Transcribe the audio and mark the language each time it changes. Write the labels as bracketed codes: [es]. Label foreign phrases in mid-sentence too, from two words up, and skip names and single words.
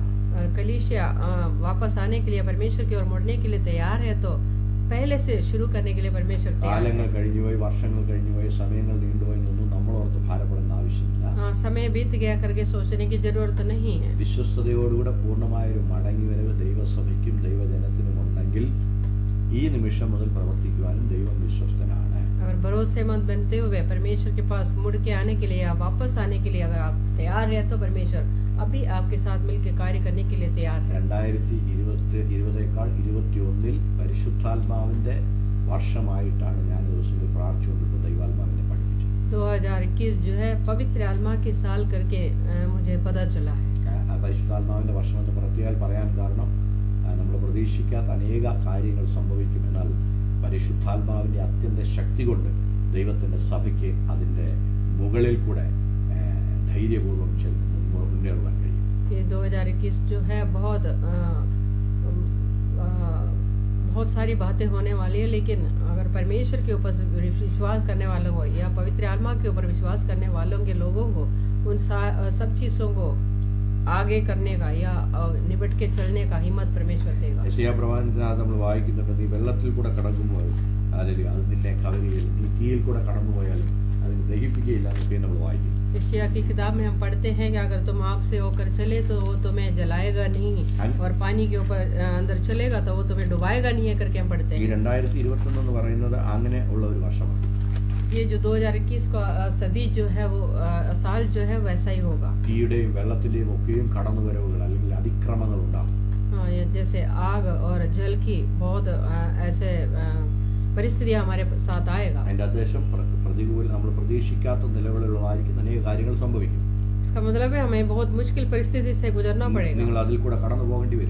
[hi] और कलीसिया वापस आने के लिए परमेश्वर की ओर मुड़ने के लिए तैयार है, तो पहले से शुरू करने के लिए परमेश्वर तैयार है. [ml] കാലങ്ങൾ കഴിഞ്ഞുപോയി, വർഷങ്ങൾ കഴിഞ്ഞുപോയി, സമയങ്ങൾ നീണ്ടുപോയി എന്നൊന്നും നമ്മളോർത്ത് ഭാരപ്പെടേണ്ട ആവശ്യമില്ല. [hi] हाँ, समय बीत गया करके सोचने की जरूरत नहीं है. [ml] വിശ്വസ്തയോടുകൂടെ പൂർണ്ണമായ ഒരു മടങ്ങിവരവ് ദൈവസഭയ്ക്കും ദൈവജനത്തിനും ഉണ്ടെങ്കിൽ ഈ നിമിഷം മുതൽ പ്രവർത്തിക്കുവാനും ദൈവം വിശ്വസ്തനാണ്. [hi] अगर भरोसेमंद बनते हुए परमेश्वर के पास मुड़ के आने के लिए या वापस आने के लिए अगर आप तैयार है तो परमेश्वर अभी आपके साथ मिलकर कार्य करने के लिए तैयार है. [ml] 2020-21 പരിശുദ്ധാത്മാവിന്റെ വർഷമായിട്ടാണ് ഞാൻ ദിവസങ്ങളിൽ പ്രാർത്ഥിച്ചുകൊണ്ടിരുന്നത്. ദൈവാത്മാവിനെ പഠിപ്പിച്ചു. [hi] 2021 जो है पवित्र आत्मा के साल करके मुझे पता चला है. [ml] പരിശുദ്ധാത്മാവിന്റെ വർഷം എന്ന് പ്രത്യേകം പറയാൻ കാരണം നമ്മൾ പ്രതീക്ഷിക്കാത്ത അനേക കാര്യങ്ങൾ സംഭവിക്കും. എന്നാൽ പരിശുദ്ധാത്മാവിന്റെ അത്യന്ത ശക്തി കൊണ്ട് ദൈവത്തിന്റെ സഭയ്ക്ക് അതിന്റെ മുകളിൽ കൂടെ ധൈര്യപൂർവ്വം മുന്നേറുവാൻ കഴിയും. [hi] ये 2021 जो है बहुत सारी बातें होने वाली है, लेकिन अगर परमेश्वर के ऊपर विश्वास करने वालों को या पवित्र आत्मा के ऊपर विश्वास करने वालों के लोगों को उन सब चीज़ों को आगे करने का या निबट के चलने का हिम्मत परमेश्वर देगा. [ml] യെശയ്യാ പ്രവാചകത്തിനകത്ത് നമ്മൾ വായിക്കുന്നുണ്ട്, നീ വെള്ളത്തിൽ കൂടെ കടക്കുമ്പോൾ അത് നിന്നെ കവരുകയില്ല, നീ തീയിൽ കൂടെ കടന്നുപോയാലും അതിന് ദഹിപ്പിക്കുകയില്ല എന്നൊക്കെ നമ്മൾ വായിക്കും. [hi] यशायाह की किताब में हम पढ़ते हैं कि अगर तुम आग से होकर चले तो वो तुम्हें जलाएगा नहीं, और पानी के ऊपर अंदर चलेगा तो वो तुम्हें डुबाएगा नहीं है करके हम पढ़ते [ml] ഈ [hi] हैं. [ml] 2021 എന്ന് പറയുന്നത് അങ്ങനെ ഉള്ള ഒരു വർഷമാണ്. [hi] ये जो 2021 का सदी जो है वो साल जो है वैसा ही होगा. [ml] തീയുടെയും വെള്ളത്തിന്റെയും ഒക്കെയും കടന്നുവരവുകൾ അല്ലെങ്കിൽ അതിക്രമങ്ങൾ ഉണ്ടാകും. [hi] हाँ, जैसे आग और जल की बहुत ऐसे परिस्थितियां हमारे साथ आएगा. [ml] അതിന്റെ ഉദ്ദേശം പ്രതികൂല നമ്മൾ പ്രതീക്ഷിക്കാത്ത നിലവിലുള്ളതായിരിക്കും അനേക കാര്യങ്ങൾ സംഭവിക്കും. [hi] इसका मतलब है हमें बहुत मुश्किल परिस्थिति से गुजरना पड़ेगा. [ml] നിങ്ങൾ അതിൽ കൂടെ കടന്നു പോകേണ്ടി വരും.